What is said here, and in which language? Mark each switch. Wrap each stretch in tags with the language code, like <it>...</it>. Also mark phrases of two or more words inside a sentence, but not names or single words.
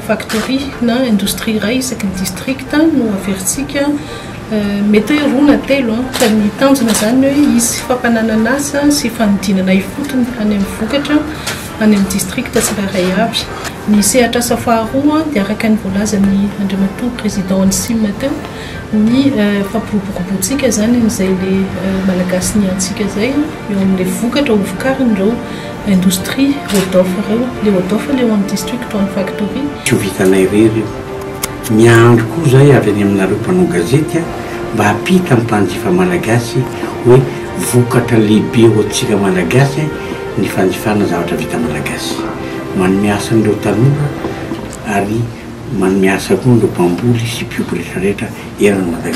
<mg>factory na industrie iray isaky ny district no averitsika mety hoe roa na telo fa ny tanjona zany hoe izy fampananana asa sy fanodinana ifotony any amin'ny vokatra any amin'ny district tsirairay avy. Ny sehatra asa faharoa dia araka ny voalazan'ny andriamatoa président FONISIM teo ny fampiroborobotsika zany n'izay le malagasy niantsika zay eo amin'le vokatra ho vokarin'ireo industrie Rodolphe reo, le Rodolphe le</mg> <en>one district one factory.</en> <mg>Tsy ho vitanay rery miandro koa zay avy any aminareo mpanao gazety mba hapita amin'ny mpanjifa malagasy hoe vokatra lehibe hoantsika malagasy ny fanjifana zavatra vita malagasy. Manome asa n'ireo tanora ary manome asa koa n'ireo mpamboly sy mpiompy rehetrarehetra eran'ny Madagasikara.</mg>